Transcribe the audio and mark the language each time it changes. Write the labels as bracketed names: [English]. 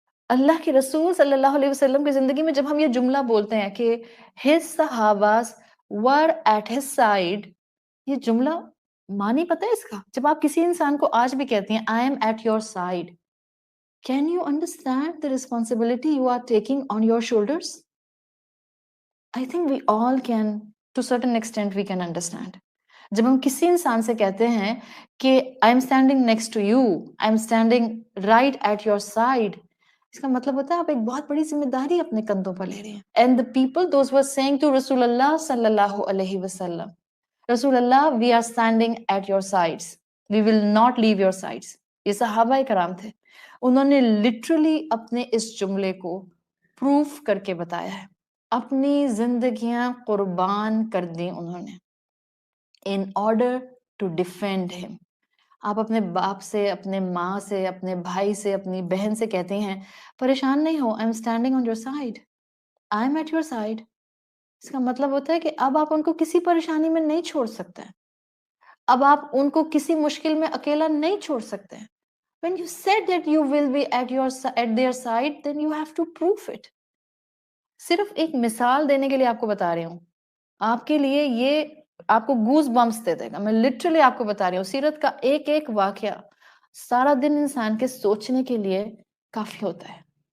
[Hindi] अल्लाह के रसूल सल्लल्लाहु अलैहि वसल्लम की जिंदगी में जब हम ये जुमला बोलते हैं कि [English] his सहाबास were at his side, [Hindi] ये जुमला मानी पता है इसका? जब आप किसी इंसान को आज भी कहती हैं [English] I am at your side, can you understand the responsibility you are taking on your shoulders? I think we all can, to certain extent we can understand. [Hindi] जब हम किसी इंसान से कहते हैं कि [English] I am standing next to you, I am standing right at your side, [Hindi] इसका मतलब होता है आप एक बहुत बड़ी जिम्मेदारी अपने कंधों पर ले रहे हैं. [English] And the people, those were saying to Rasulullah sallallahu alaihi wasallam, Rasulullah, we are standing at your sides, we will not leave your sides. [Hindi] ये सहाबा कराम थे, उन्होंने लिटरली अपने इस जुमले को प्रूफ करके बताया है. अपनी जिंदगियां कुर्बान कर दी उन्होंने [English] In order to defend him. [Hindi] आप अपने बाप से, अपने माँ से, अपने भाई से, अपनी बहन से कहते हैं परेशान नहीं हो, [English] I am standing on your side, [Hindi] I am at your side. इसका मतलब होता है कि अब आप उनको किसी परेशानी में नहीं छोड़ सकते, अब आप उनको किसी मुश्किल में अकेला नहीं छोड़ सकते. [English] When you said that you will be at their side, then you have to prove it. [Hindi] सिर्फ एक मिसाल देने के लिए आपको बता रही हूँ, आपके लिए ये आपको गूज बम्प्स दे देगा. मैं लिटरली आपको बता रही हूँ, सीरत का एक एक वाकया सारा दिन इंसान के सोचने के लिए काफी होता है.